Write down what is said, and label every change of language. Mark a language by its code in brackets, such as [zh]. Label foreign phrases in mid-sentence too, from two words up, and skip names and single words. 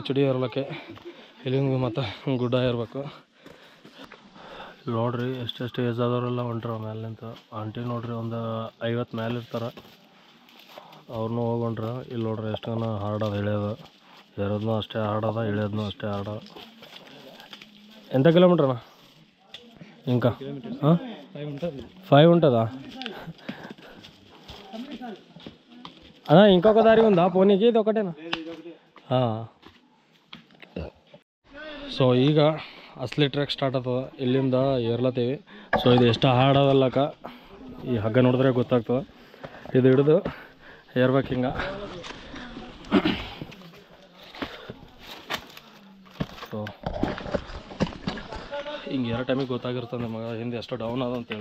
[kn] ಚಿಡಿ ಇರ್ಲಿಕ್ಕೆ ಇಲ್ಲಿಂದ ಮತ್ತು ಗುಡ್ಡ ಇರಬೇಕು. ನೋಡ್ರಿ ಎಷ್ಟೆಷ್ಟು ಏಜ್ ಆದವರೆಲ್ಲ ಹೊಂಟ್ರ ಮೇಲೆ ನಿಂತ. ಆಂಟಿ ನೋಡ್ರಿ ಒಂದು 50 ಮೇಲೆ ಇರ್ತಾರೆ, ಅವ್ರನ್ನೂ ಹೋಗೊಂಡ್ರ. ಇಲ್ಲಿ ನೋಡ್ರಿ ಎಷ್ಟು ಜನ ಹಾರ್ಡ್ ಅದ, ಇಳಿಯೋದು ಏರೋದನ್ನೂ ಅಷ್ಟೇ ಹಾರ್ಡ್ ಅದ, ಇಳಿಯೋದನ್ನೂ ಅಷ್ಟೇ ಹಾರ್ಡ್ ಅದ. [te] ఎంత కిలోమీటర్నా ఇంకా? 5 ఉంటుందా అన్నా? ఇంకొక దారి ఉందా పోనీకి? ఇది ఒకటేనా? [kn] ಸೊ ಈಗ ಅಸಲಿ [en] trek start [kn] ಆಗ್ತದೆ. ಇಲ್ಲಿಂದ ಏರ್ಲತ್ತೀವಿ. ಸೊ ಇದು ಎಷ್ಟು ಹಾರ್ಡ್ ಅದಲ್ಲಕ ಈ ಹಗ್ಗ ನೋಡಿದ್ರೆ ಗೊತ್ತಾಗ್ತದೆ. ಇದು ಹಿಡಿದು ಏರ್ಬೇಕು ಹಿಂಗೆ. ಸೊ ಹಿಂಗೆ ಎರಡು ಟೈಮಿಗೆ ಗೊತ್ತಾಗಿರ್ತದೆ ನಮಗೆ ಹಿಂದೆ ಎಷ್ಟು ಡೌನ್ ಅದ ಅಂತೇಳಿ.